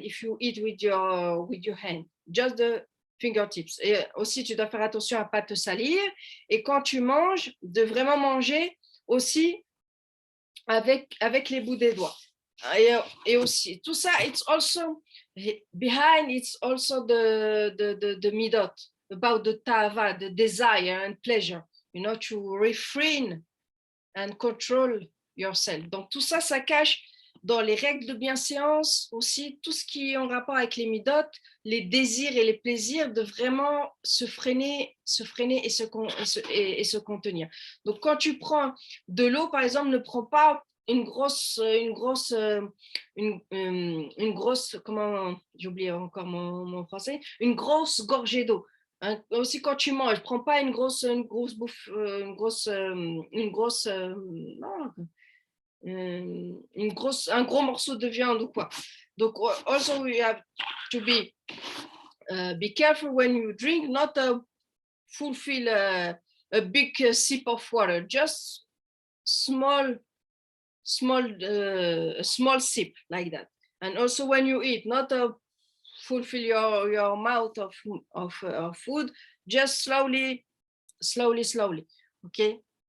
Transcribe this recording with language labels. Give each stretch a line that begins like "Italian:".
English: If you eat with your hand, just the fingertips.
French: Et aussi, tu dois faire attention à pas te salir. Et quand tu manges, de vraiment manger aussi avec les bouts des doigts. Et aussi, tout ça,
English: it's also behind. It's also the midot, about the tava, the desire and pleasure. You know, to refrain and control yourself.
French: Donc tout ça, ça cache dans les règles de bienséance aussi tout ce qui est en rapport avec les midot, les désirs et les plaisirs, de vraiment se freiner et se contenir. Donc quand tu prends de l'eau, par exemple, ne prends pas une grosse, comment, j'ai oublié encore mon français, une grosse gorgée d'eau. Hein, aussi quand tu manges, prends pas un gros morceau de viande ou quoi. Donc
English: also we have to be careful when you drink, not fulfill a big sip of water, just small sip like that. And also when you eat, not fulfill your mouth of food, just slowly, okay?